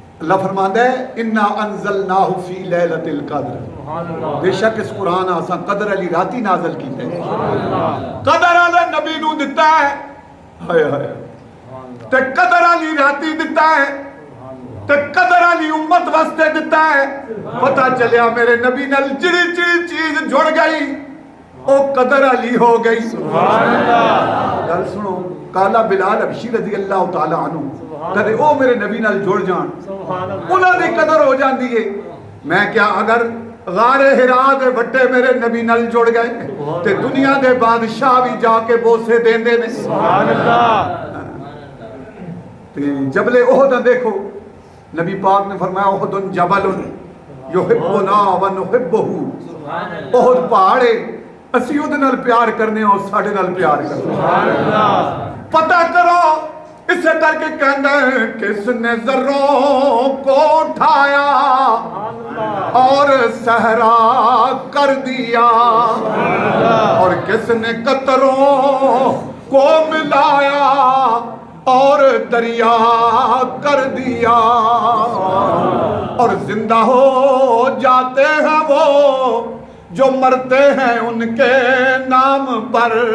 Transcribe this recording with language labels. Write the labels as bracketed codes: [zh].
[pa] اللہ فرماندا ہے [ar] انا انزلناہ فی لیلۃ القدر سبحان اللہ [pa] بے شک اس قرآن آساں قدر علی راتی نازل کیتا ہے [ar] سبحان اللہ [pa] قدر علی نبی نو دتا ہے ہائے ہائے [ar] سبحان اللہ [pa] تے قدر علی راتی دتا ہے تے قدر علی امت واسطے دتا ہے پتہ چلیا میرے نبی نال جڑی جڑی چیز جڑ گئی او قدر علی ہو گئی [ar] سبحان اللہ [pa] گل سنو کالا بلال حبشی رضی اللہ تعالی عنہ کدے او میرے نبی نال جڑ جان [ar] سبحان اللہ [pa] انہاں دی قدر ہو جاندی ہے میں کیا اگر غار ہرا دے وٹے میرے نبی نال جڑ گئے تے دنیا دے بادشاہ بھی جا کے بوسے دیندے نے [ar] سبحان اللہ [pa] تے جبل احد دیکھو نبی پاک نے فرمایا [ar] احد جبل یحبنا ونحبہ [pa] احد پہاڑے اسی اودے نال پیار کرنے اور ساڈے نال پیار کرنے [ar] سبحان اللہ [pa] پتہ کرو اسے کر کے کہنا ہے [ur] کس نے ذروں کو اٹھایا اور صحرا کر دیا اور کس نے قطروں کو ملایا اور دریا کر دیا اور زندہ ہو جاتے ہیں وہ جو مرتے ہیں ان کے نام پر